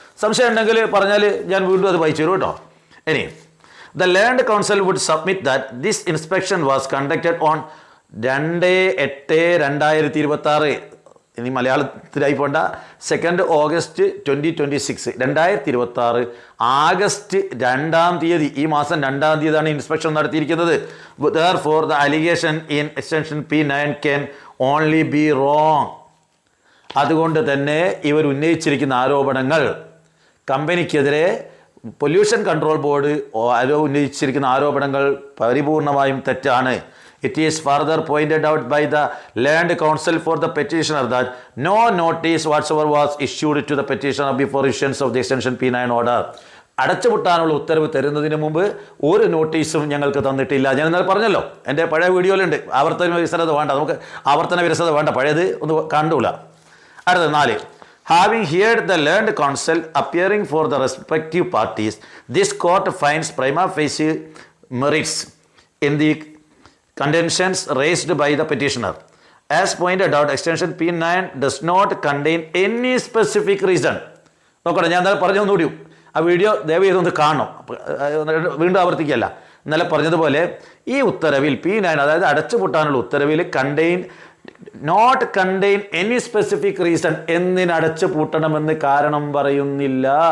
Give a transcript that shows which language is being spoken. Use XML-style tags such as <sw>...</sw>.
<ml>സംശയം ഉണ്ടെങ്കിൽ പറഞ്ഞാൽ ഞാൻ വീണ്ടും അത് വായിച്ചു തരും കേട്ടോ. ഇനി</ml> <en>The land council would submit that this inspection was conducted on 2/8/2026.</en> <ml>ഇനി മലയാളത്തിലായി പോണ്ട 2 ഓഗസ്റ്റ് 2026, 2026 ആഗസ്റ്റ് 2-ാം തീയതി, ഈ മാസം 2-ാം തീയതിയാണ് ഇൻസ്പെക്ഷൻ നടത്തിയിരിക്കുന്നത്.</ml> <en>Therefore, the allegation in extension P9 can only be wrong.</en> <ml>അതുകൊണ്ട് തന്നെ ഇവർ ഉന്നയിച്ചിരിക്കുന്ന ആരോപണങ്ങൾ കമ്പനിക്കെതിരെ പൊല്യൂഷൻ കൺട്രോൾ ബോർഡ് ഉന്നയിച്ചിരിക്കുന്ന ആരോപണങ്ങൾ പരിപൂർണമായും തെറ്റാണ്.</ml> <en>It is further pointed out by the Land Council for the petitioner that no notice whatsoever was issued to the petitioner before issuance of the extension P9 order.</en> <ml>അടച്ചുപൂട്ടാനുള്ള ഉത്തരവ് തരുന്നതിന് മുമ്പ് ഒരു നോട്ടീസും ഞങ്ങൾക്ക് തന്നിട്ടില്ല. ഞാൻ ഇന്നലെ പറഞ്ഞല്ലോ, എൻ്റെ പഴയ വീഡിയോയിലുണ്ട്. ആവർത്തന വിരസത വേണ്ട, നമുക്ക് ആവർത്തന വിരസത വേണ്ട, പഴയത് ഒന്ന് കണ്ടൂല. അടുത്ത</ml> <en>4, having heard the Land Council appearing for the respective parties, this court finds prima facie merits in the contentions raised by the petitioner. As pointed out, extension P9 does not contain any specific reason.</en> <ml>നോക്കട്ടെ, ഞാൻ ഇന്നലെ പറഞ്ഞു ഒന്നുകൂടി, ആ video ദയവ് ചെയ്തൊന്ന് കാണണം, വീണ്ടും ആവർത്തിക്കുകയല്ല. ഇന്നലെ പറഞ്ഞതുപോലെ ഈ ഉത്തരവിൽ P9, അതായത് അടച്ചുപൂട്ടാനുള്ള ഉത്തരവിൽ</ml> <en>not contain any specific reason,</en> <ml>എന്തിന് അടച്ചു പൂട്ടണമെന്ന് കാരണം പറയുന്നില്ല.</ml>